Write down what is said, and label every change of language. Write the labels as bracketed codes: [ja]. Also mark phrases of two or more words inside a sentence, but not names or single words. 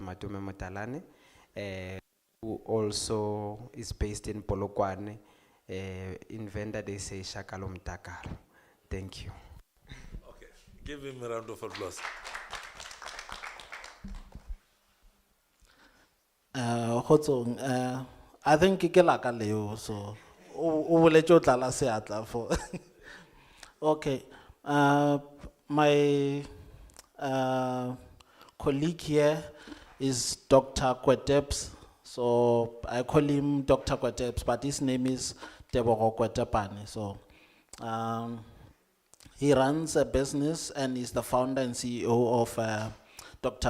[en] Matume Mutalane, who also is based in Polokwane. In Venda, they say Shakalom Takar. Thank you. Okay, give him a round of applause. I think [nso] ke la ka leo, so o boletse o tla la seatla for. [en] Okay, my colleague here is Dr. Kweteps. So I call him Dr. Kweteps, but his name is Tebogo Kwetepane. So he runs a business and is the founder and CEO of Dr.